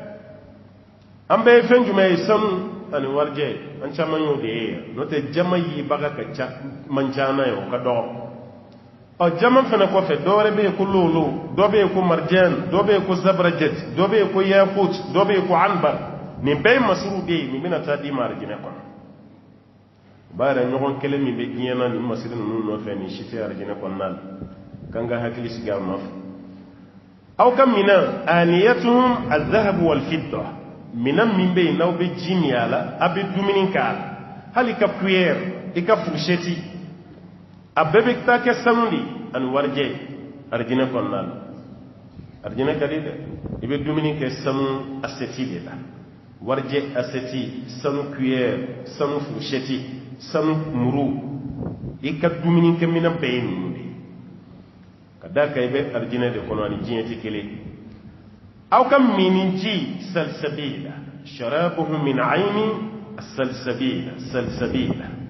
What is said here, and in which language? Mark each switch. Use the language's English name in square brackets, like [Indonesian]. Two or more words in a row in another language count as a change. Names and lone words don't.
[Bambara] an bɛɛ ye fɛn jumɛn ye sanu ani warijɛ an caman y'o de ye yan n'o tɛ jama ye baga ka ca man ca na ye o ka dɔgɔ jama fana kɔfɛ dɔwɛrɛ bɛ yen ko lolo dɔ bɛ yen ko marjan dɔ bɛ yen ko zabrajat dɔ bɛ yen ko yaqut dɔ bɛ yen ko anbar nin bɛɛ ye masiriw de ye nin bɛna taa di ma arijinɛ kɔnɔ o b'a yɛrɛ ɲɔgɔn kelen min bɛ diɲɛ na nin masiri ninnu nɔfɛ nin si tɛ arijinɛ kɔnɔna la k'an ka hakili sigi a nɔfɛ aw ka minan aniyatuhum [Arabic] الذهب والفضة [Bambara] minan min bɛ yen n'aw bɛ ji min a la a bɛ dumuni k'a la hali ka cuillère i ka fourchette a bɛɛ bɛ taa kɛ sanu de ani warijɛ arijinɛ kɔnɔna la arijinɛ ka di dɛ i bɛ dumuni kɛ sanu asɛti de la warijɛ asɛti sanu cuillère sanu fourchette sanu muru i ka dumuni kɛ minɛn bɛɛ ye ninnu de ye ka d'a kan i bɛ arijinɛ de kɔnɔ ani diɲɛ tɛ kelen aw ka mini ji [Arabic] سلسبيلا شرابهم من عين سلسبيلا